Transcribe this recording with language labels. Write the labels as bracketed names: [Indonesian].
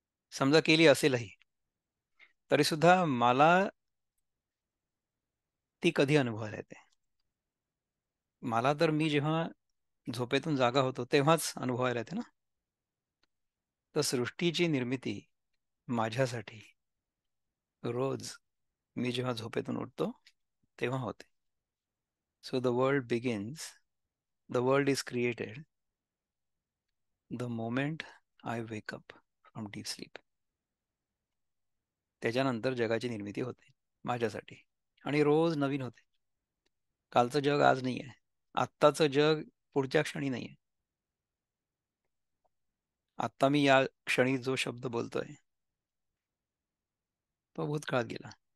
[Marathi] समजा केली असेलही, तरी सुद्धा मला ती कधी अनुभवायला येते. मला तर मी जेव्हा झोपेतून जागा होतो तेव्हाच अनुभवायला येते ना. तर सृष्टीची निर्मिती माझ्यासाठी रोज मी जेव्हा झोपेतून उठतो तेव्हा होते. [English] So the world begins, the world is created the moment I wake up from deep sleep. [Marathi] त्याच्यानंतर जगाची निर्मिती होते माझ्यासाठी आणि रोज नवीन होते. कालचं जग आज नाही आहे. आत्ताचं जग पुढच्या क्षणी नाही आहे. आत्ता मी या क्षणी जो शब्द बोलतोय तो भूतकाळात गेला.